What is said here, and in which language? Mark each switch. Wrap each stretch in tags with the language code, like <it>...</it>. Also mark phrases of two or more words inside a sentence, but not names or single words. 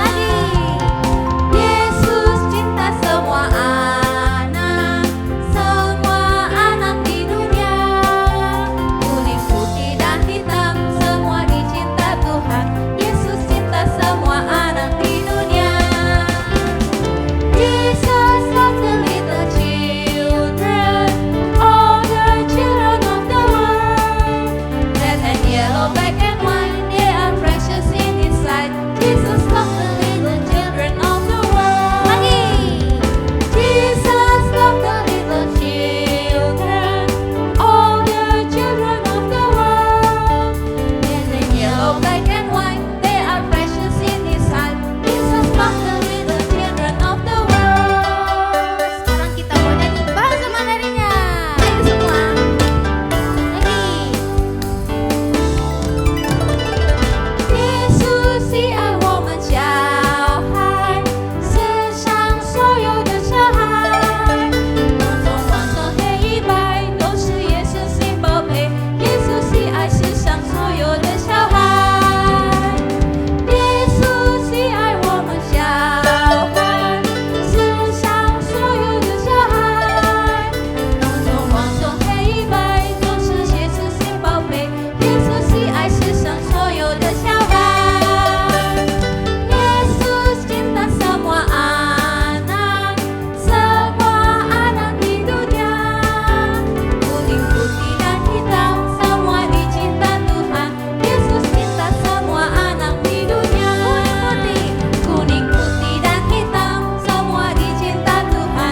<id>Yesus cinta semua anak di dunia. Kuning, putih, dan hitam, semua dicinta Tuhan. Yesus cinta semua anak di dunia.</id> <en>Jesus loves the little children, all the children of the world. Red and yellow, black and white, they are precious in His sight. Jesus loves the little children of the world. Jesus loves the little children, all the children of the world. Red and yellow, black and white, they are precious in His sight. Jesus loves the little children of the world.</en> <id>Sekarang kita mau nyanyi bahasa Mandarinnya. Ayo semua. Lagi.</id> <zh>耶稣喜爱我们小孩，世上所有的小孩，黄棕黄色黑白都是耶稣心宝贝。耶稣喜爱世上所有的小孩，耶稣喜爱我们小孩，世上所有的小孩，黄棕黄色黑白都是耶稣心宝贝。耶稣喜爱世上所有的小孩。</zh> <id>Yesus cinta semua anak di dunia. Kuning, putih, dan hitam, semua dicinta Tuhan. Yesus cinta semua anak di dunia. Kuning, putih, dan hitam, semua dicinta Tuhan.</id>